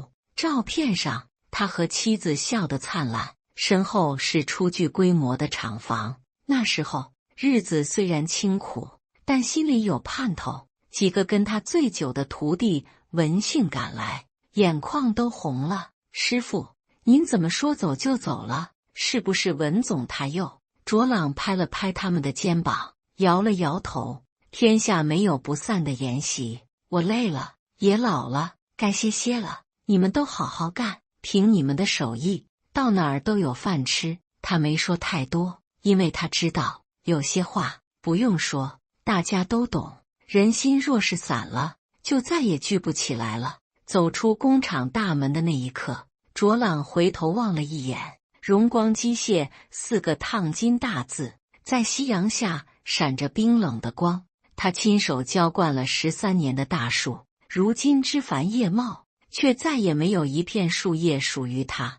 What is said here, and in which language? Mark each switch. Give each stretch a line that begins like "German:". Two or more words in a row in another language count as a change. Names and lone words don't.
Chinese: 照片上，他和妻子笑得燦爛，身後是初具規模的廠房。那時候日子雖然清苦，但心裡有盼頭。幾個跟他最久的徒弟聞訊趕來，眼眶都紅了。師傅，您怎麼說走就走了？是不是文總他又……卓朗拍了拍他們的肩膀，搖了搖頭。天下沒有不散的筵席，我累了，也老了，該歇歇了。你們都好好幹，憑你們的手藝，到哪兒都有飯吃。他沒說太多，因為他知道有些話不用說，大家都懂。人心若是散了，就再也聚不起來了。走出工廠大門的那一刻，卓朗回頭望了一眼，榮光機械4個燙金大字在夕陽下閃着冰冷的光。他親手澆灌了13年的大樹，如今枝繁葉茂，卻再也沒有一片樹葉屬於他。